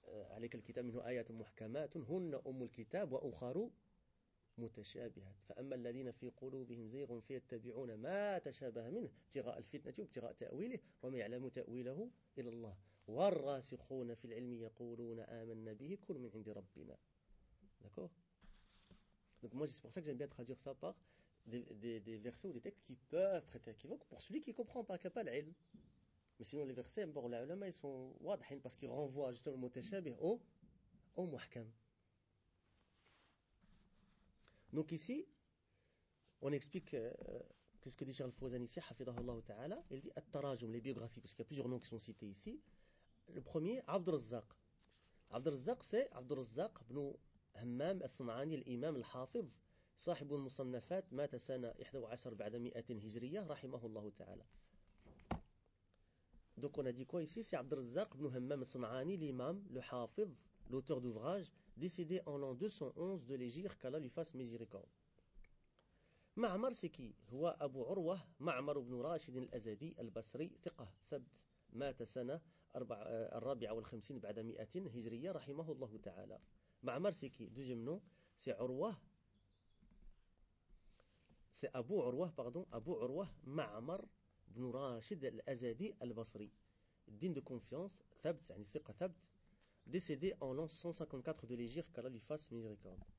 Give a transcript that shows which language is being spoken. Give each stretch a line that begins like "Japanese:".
Arabic: عليك الكتاب منه آيات محكمات هن أم الكتاب وأخر متشابهة فأما الذين في قلوبهم زيغ فيتبعون ما تشابه منه ابتغاء الفتنة وابتغاء تأويله وما يعلم تأويله إلا الله والراسخون في العلم يقولون آمنا به كل من عند ربنا.
French: D'accord? Donc moi c'est pour ça que j'aime bien traduire ça par des versets ou des textes qui peuvent prêter à équivoque pour celui qui ne comprend pas, qui n'a pas l'ilm. Mais sinon, les versets, bon, les ulama, ils sont wadhin parce qu'ils renvoient justement le mutashabih au muhkam. Donc ici, on explique ce que dit Charles Fouzan ici, Hafidahullah Ta'ala, il dit At-Tarajum, les biographies, parce qu'il y a plusieurs noms qui sont cités ici. Le premier, Abdurrazzaq. Abdurrazzaq, c'est Abdurrazzaq, ibn Hammam, As-Sanani, l'imam, l'hafiz,
Arabic: صاحب المصنفات مات سنة 11 بعد 100 هجرية رحمه الله تعالى.
French: Donc on a dit quoi ici? C'est عبد الرزاق بن همام الصنعاني l'imam, le hafiz, l'auteur d'ouvrage, décédé en l'an 211 de l'Hégire, qu'Allah lui fasse miséricorde. معمر c'est qui?
Arabic: هو أبو عروة معمر بن راشد الأزدي البصري ثقة ثبت مات سنة 54 بعد 100 هجرية رحمه الله تعالى.
French: معمر c'est qui? Deuxième nom, c'est عروة. C'est Abu Urwah, pardon, Abu Urwah Ma'amar ibn Rashid al-Azadi al-Basri, digne de confiance, Thabt, yani Thiqa Thabt, décédé en l'an 154 de l'Hégire, qu'Allah lui fasse miséricorde.